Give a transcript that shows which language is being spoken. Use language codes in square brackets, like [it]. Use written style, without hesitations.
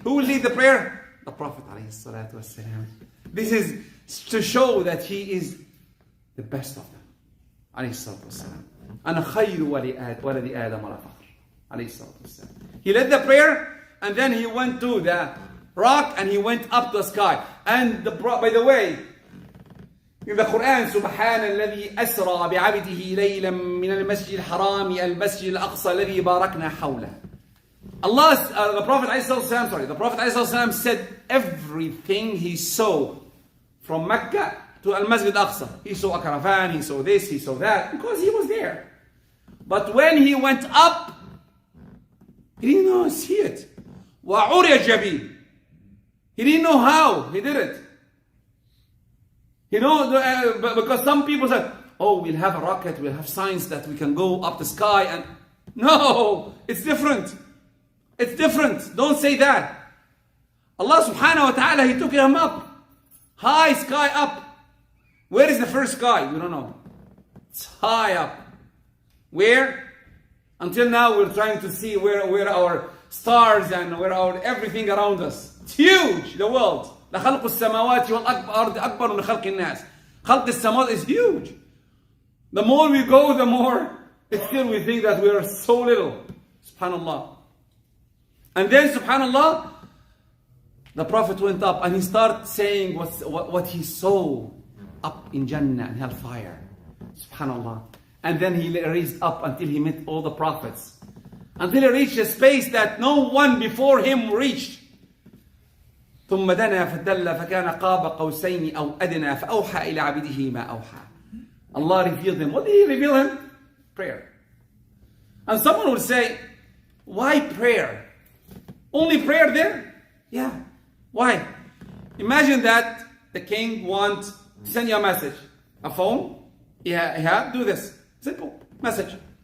[en] Who will lead the prayer? The Prophet ﷺ. This is to show that he is the best of them. [ar] ﷺ. أنا خير ولد آدم ولا فخر. ﷺ. [en] He led the prayer and then he went to the rock and he went up the sky. And by the way, In the Quran, [ar] سبحان الذي أسرى بعبده ليلا من المسجد الحرام إلى المسجد الأقصى الذي باركنا حوله. [en] The Prophet ﷺ said everything he saw from Mecca to Al-Masjid Al-Aqsa. He saw a caravan, he saw this, he saw that, because he was there. But when he went up, he didn't know see it. وَعُرِيَ جَبِي. He didn't know how he did it. Because some people said, oh, we'll have a rocket, we'll have science that we can go up the sky. And no, it's different. It's different. Don't say that. Allah subhanahu wa ta'ala, He took him up. High sky up. Where is the first sky? We don't know. It's high up. Where? Until now we're trying to see where our stars and where our everything around us. It's huge, the world. [ar] لخلق السماوات والأرض أكبر من خلق الناس. خلق السماوات [en] is huge. The more we go, the more still we think that we are so little. Subhanallah. And then, subhanallah, the Prophet went up and he started saying what he saw up in Jannah and hellfire. Subhanallah. And then he raised up until he met all the prophets. Until he reached a space that no one before him reached. [ar] ثم دنا فدل فكان قاب قوسين أو أدنى فأوحى إلى عبده ما أوحى. [en] Allah revealed him. What did He reveal him? Prayer. And someone will say, why prayer? Only prayer there? Yeah. Why? Imagine that the king wants to send you a message. A phone. Yeah, do this. Simple message.